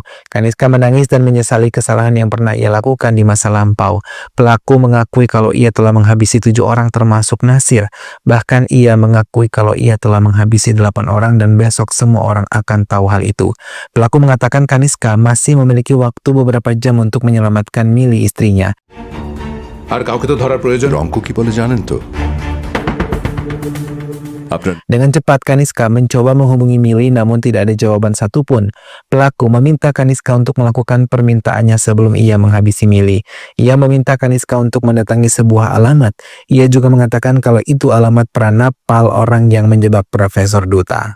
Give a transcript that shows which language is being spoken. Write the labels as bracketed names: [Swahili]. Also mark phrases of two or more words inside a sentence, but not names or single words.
[Indonesian] Kaniska menangis dan menyesali kesalahan yang pernah ia lakukan di masa lampau. Pelaku mengakui kalau ia telah menghabisi 7 orang termasuk Nasir. Bahkan ia mengakui kalau ia telah menghabisi 8 orang dan besok semua orang akan tahu hal itu. Pelaku mengatakan Kaniska masih memiliki waktu beberapa jam untuk menyelamatkan Mili istrinya. [Bangla] আর কাউকে তো ধরার প্রয়োজন। রঙ্ক কি বলে জানেন তো আপনার [Indonesian] Dengan cepat Kaniska mencoba menghubungi Millie namun tidak ada jawaban satupun. Pelaku meminta Kaniska untuk melakukan permintaannya sebelum ia menghabisi Millie. Ia meminta Kaniska untuk mendatangi sebuah alamat. Ia juga mengatakan kalau itu alamat pranapal orang yang menjebak Profesor Duta.